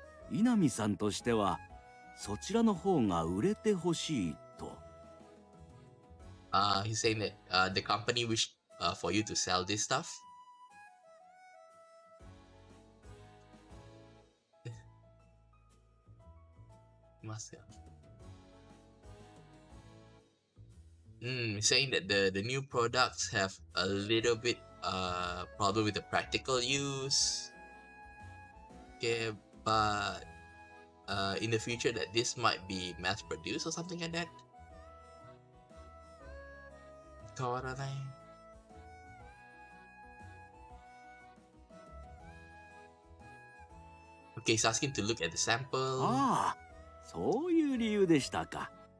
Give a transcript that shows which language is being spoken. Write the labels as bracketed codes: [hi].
[ja] 稲見さんとしてはそちらの方が売れてほしいと。 [en] He's saying that the company wish for you to sell this stuff. Must have. Saying that the new products have a little bit problem with the practical use. Okay, but in the future that this might be mass produced or something like that. [ja] Kawaranai. [en] Okay, he's asking to look at the sample. [ja] ああ、そういう理由でしたか。